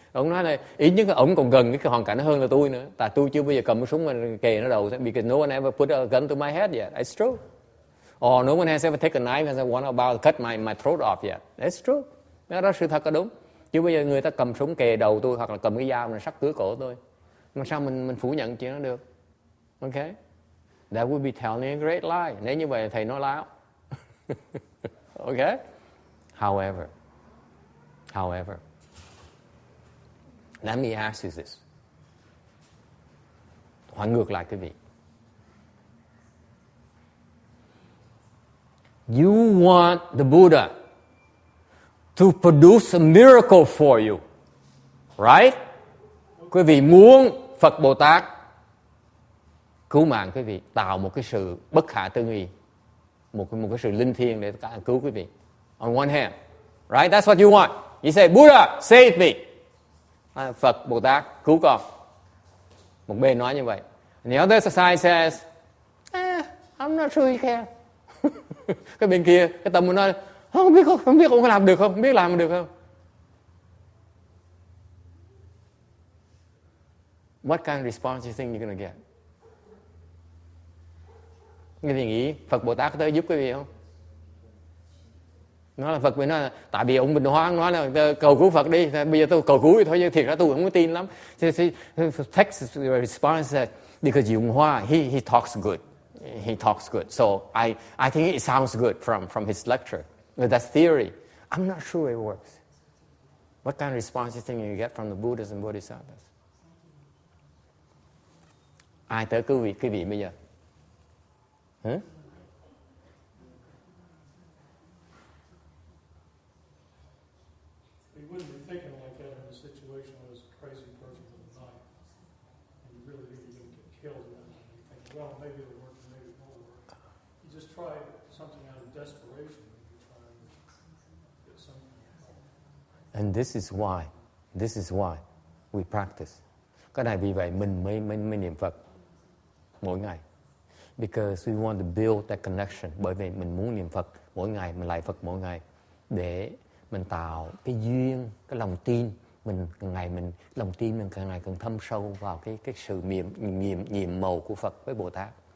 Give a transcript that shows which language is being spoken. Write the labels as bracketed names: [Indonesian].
[Vietnamese] Ông nói là ít nhất là ông còn gần cái hoàn cảnh hơn là tôi nữa. Tại tôi chưa bao giờ cầm cái súng mà kề nó đầu. [English] Because no one ever put a gun to my head yet. It's true. Or no one has ever taken a knife and said, "What about cut my throat off yet?" It's true. [Vietnamese] Đó sự thật là đúng. Chứ bây giờ người ta cầm súng kề đầu tôi hoặc là cầm cái dao mà sắt cửa cổ tôi. Mà sao mình phủ nhận chuyện đó được? [English] Okay? That would be telling a great lie. [Vietnamese] Nếu như vậy thầy nói láo. [English] Okay? However, let me ask you this. [Vietnamese] Hỏi ngược lại quý vị. [English] You want the Buddha to produce a miracle for you, right? [Vietnamese] Quý vị muốn Phật Bồ Tát cứu mạng quý vị, tạo một cái sự bất khả tư nghị, một cái sự linh thiêng để cứu quý vị. [English] On one hand, right? That's what you want. You say, Buddha, save me. [Vietnamese] Phật Bồ Tát cứu con. Một bên nói như vậy. [English] And the other side says, I'm not sure you can. [Vietnamese] Cái bên kia, cái tâm mình nói, không biết ông có làm được không? Không biết làm được không? [English] What kind of response you think you're going to get? [Vietnamese] Quý vị nghĩ Phật Bồ Tát có tới giúp quý vị không? Nói là Phật, nói là tại vì ông Bình Hoa nói là cầu cứu Phật đi, bây giờ tôi cầu cứu thôi, chứ thiệt ra tôi không có tin lắm. [English] Text response because Bình Hoa he talks good. He talks good. So I think it sounds good from his lecture. But that's theory. I'm not sure it works. What kind of response you think you get from the Buddhas and Bodhisattvas? [Vietnamese] Ai tới cứu quý vị bây giờ? Huh? [English] You wouldn't be thinking like that in a situation where there's a crazy person with a knife. And you really think you're going to get killed. And you think, well, maybe it'll work, maybe it won't work. You just try something out of desperation. You try and get something. And this is why we practice. [Vietnamese] Cái này vì vậy mình mới niệm Phật mỗi ngày. [English] Because we want to build that connection. [Vietnamese] Bởi vì mình muốn niệm Phật mỗi ngày, mình lạy Phật mỗi ngày để mình tạo cái duyên, cái lòng tin. Lòng tin mình càng ngày càng thâm sâu vào cái sự nhiệm màu của Phật với Bồ Tát.